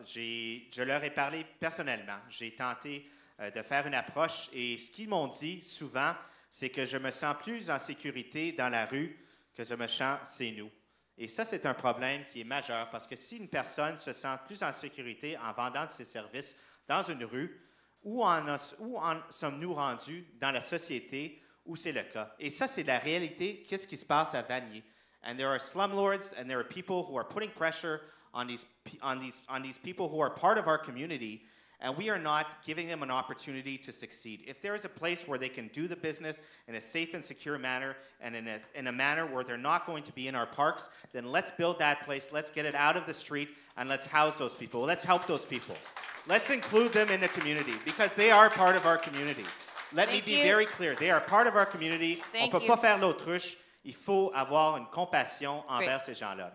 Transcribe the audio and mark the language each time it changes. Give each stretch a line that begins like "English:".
French: Je leur ai parlé personnellement. J'ai tenté de faire une approche et ce qu'ils m'ont dit souvent, c'est que je me sens plus en sécurité dans la rue que je me sens chez nous. Et ça, c'est un problème qui est majeur parce que si une personne se sent plus en sécurité en vendant de ses services dans une rue, où en sommes-nous rendus dans la société où c'est le cas? Et ça, c'est la réalité. Qu'est-ce qui se passe à Vanier?
English: And there are slumlords and there are people who are putting pressure on these people who are part of our community, and we are not giving them an opportunity to succeed. If there is a place where they can do the business in a safe and secure manner and in a manner where they're not going to be in our parks, then let's build that place, let's get it out of the street, and let's house those people. Let's help those people. Let's include them in the community because they are part of our community. Let me be very clear. They are part of our community.
French: On ne peut pas faire l'autruche. Il faut avoir une compassion envers ces gens-là.